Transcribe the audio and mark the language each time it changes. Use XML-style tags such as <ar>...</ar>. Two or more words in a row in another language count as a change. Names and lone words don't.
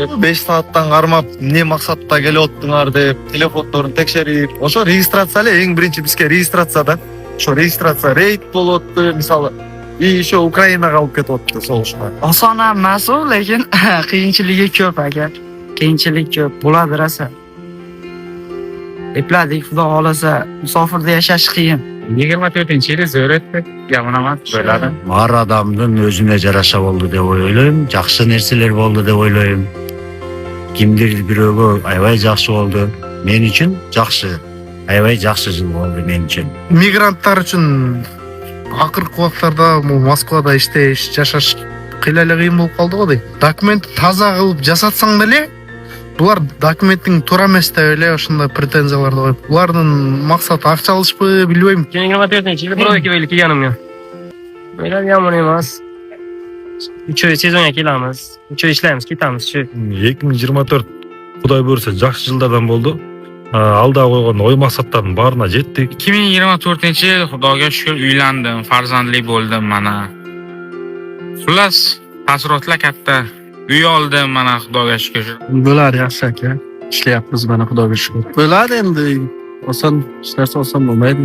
<ky>5 сааттан кармап, эмне максатта келип оттуңар деп, телефондорун текшерип, ошо регистрация эле эң биринчи бизге регистрация да. Ошо регистрация рейд болуп отту, мисалы, и ошо Украинага алып кетип отту согушка. Осон эмес, лекин кыйынчылыгы көп ага. Кыйынчылык көп болот раса.</ky> <uz>Эпладик Xudo xohlasa musofirda yashash qiyin. 24-yili zo'r o'tdi. Yomon emas bo'ladi.</uz> <ky>Ар адамдын өзүнө жараша болду деп ойлойм, жакшы нерселер болду деп ойлойм. Кимдир бирөөгө аябай жакшы болду. Мен үчүн жакшы. Аябай жакшы жыл болду мен үчүн. Мигранттар үчүн акыркы убактарда Москвада иштеш, жашаш кыйла эле кыйын болуп калды го дейм. Документти таза кылып жасатсаң деле булар документтин туура эмес деп эле ошондой претензияларды коюп. Булардын максаты акча алышпы, билбейм.</ky> <uz>24-yili birovga kelib kelganimga. Meni yomon emas. 3 oy sezonga kelamiz. 3 oy ishlaymiz, ketamiz shu.</uz> <ky>2024 Кудай буйрса жакшы жылдардан болду. Алда койгон ой максаттардын баарына жеттик.</ky> <uz>2024-yil Xudoga shukr uylandim, farzandli bo'ldim mana. Xullas, taassurotlar katta. Uy oldim mana Xudoga shukr. Bular yaxshi aka. Ishlayapmiz mana Xudoga shukr. Bo'ladi endi. oson hech narsa oson bo'lmaydi.</uz>